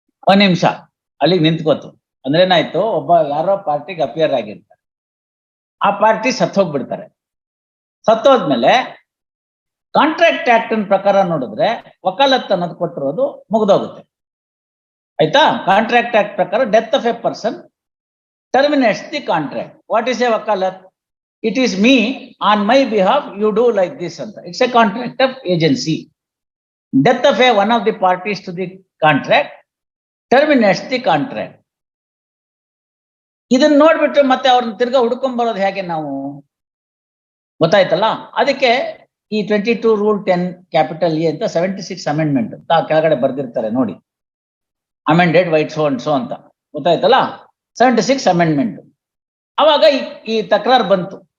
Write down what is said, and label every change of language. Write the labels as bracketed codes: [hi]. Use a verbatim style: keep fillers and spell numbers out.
[kn] ಒಂದ್ ನಿಮಿಷ ಅಲ್ಲಿಗೆ ನಿಂತ್ಕೋತು ಅಂದ್ರೆ ಏನಾಯ್ತು, ಒಬ್ಬ ಯಾರೋ ಪಾರ್ಟಿಗೆ ಅಪಿಯರ್ ಆಗಿರ್ತಾರೆ, ಆ ಪಾರ್ಟಿ ಸತ್ತೋಗ್ಬಿಡ್ತಾರೆ. ಸತ್ತೋದ್ಮೇಲೆ ಕಾಂಟ್ರಾಕ್ಟ್ ಆಕ್ಟ್ ಪ್ರಕಾರ ನೋಡಿದ್ರೆ ವಕಾಲತ್ ಅನ್ನೋದು ಕೊಟ್ಟಿರೋದು ಮುಗ್ದೋಗುತ್ತೆ, ಆಯ್ತಾ? ಕಾಂಟ್ರಾಕ್ಟ್ ಆಕ್ಟ್ ಪ್ರಕಾರ death of a person [en] terminates the contract. What is a wakalat? It is me, on my behalf you do like this and that. It's a contract of agency. Death of a one of the parties to the contract terminates the contract. [kn] ಇದನ್ನ ನೋಡ್ಬಿಟ್ರೆ ಮತ್ತೆ ಅವ್ರನ್ನ ತಿರ್ಗಾ ಹುಡ್ಕೊಂಡ್ ಬರೋದು ಹೇಗೆ ನಾವು? ಗೊತ್ತಾಯ್ತಲ್ಲ, ಅದಕ್ಕೆ ಈ twenty two rule ten capital A ಅಂತ ಸೆವೆಂಟಿ ಸಿಕ್ಸ್ ಅಮೆಂಡ್ಮೆಂಟ್ ಕೆಳಗಡೆ ಬರ್ದಿರ್ತಾರೆ ನೋಡಿ, amended vide so and so ಅಂತ. ಗೊತ್ತಾಯ್ತಲ್ಲ, ಸೆವೆಂಟಿ ಸಿಕ್ಸ್ ಅಮೆಂಡ್ಮೆಂಟ್. ಅವಾಗ ಈ ಈ ತಕರಾರು ಬಂತು.